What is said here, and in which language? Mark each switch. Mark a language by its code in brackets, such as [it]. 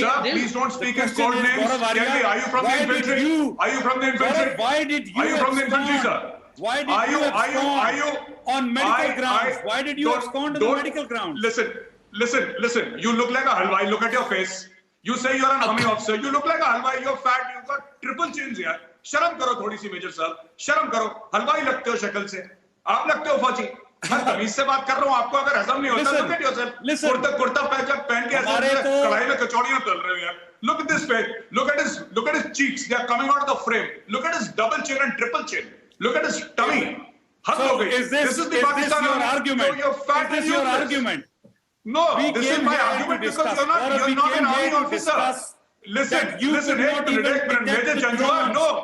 [en] Sir, please don't speak in code names. Tell me, are you from the infantry? Are you from the infantry? Why did you Are you from the infantry, sir? Why did you abscond on medical grounds? Why did you abscond on the medical grounds? Listen. You look like a halwai. Look at your face. You say you're an army officer. You look like a halwai. You're fat. You've got triple chins here. [hi] शर्म करो थोड़ी सी major साहब. शर्म करो. हलवाई लगते हो शक्ल से. आप लगते हो फौजी. मैं तमीज से बात कर रहा हूँ. आपको अगर हजम नहीं होता तो बैठिए सर. कुर्ता पहन के ऐसे कढ़ाई में कचौड़ियां तल रहे हो यार. [en] Look at this face. Look at his cheeks. They are coming out of the frame. Look at his double chin and triple chin. Look at his tummy. So is this your argument? Is this your argument? No, this is my argument because you're not an army officer. Listen, Major Janjua, no.